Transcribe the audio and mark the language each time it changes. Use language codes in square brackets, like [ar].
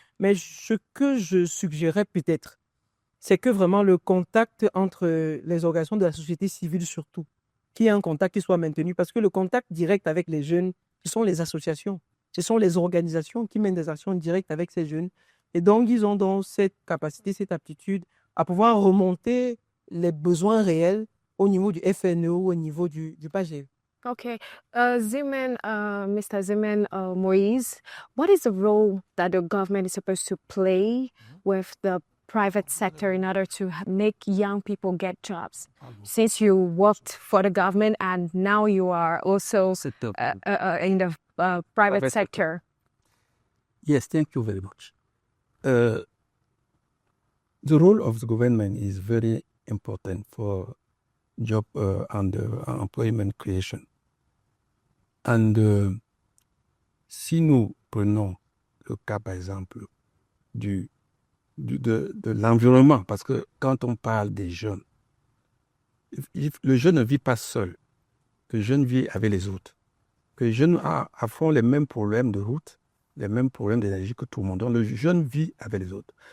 [fr] Mais ce que je suggérais peut-être, c'est que vraiment le contact entre les organisations de la société civile surtout, qu'il y ait un contact qui soit maintenu, parce que le contact direct avec les jeunes, ce sont les associations, ce sont les organisations qui mènent des actions directes avec ces jeunes. Et donc, ils ont donc cette capacité, cette aptitude à pouvoir remonter les besoins réels au niveau du FNE, au niveau du PAGEU. [en] Okay. Mr. Zeman Moise, what is the role that the government is supposed to play with the private sector in order to make young people get jobs? Since you worked for the government and now you are also in the private sector. Yes, thank you very much. The role of the government is very important for job and employment creation. And [fr] si nous prenons le cas, par exemple, de l'environnement, parce que quand on parle des jeunes, le jeune ne vit pas seul. Le jeune vit avec les autres. Le jeune affronte les mêmes problèmes de route, les mêmes problèmes d'énergie que tout le monde. Donc, le jeune vit avec les autres.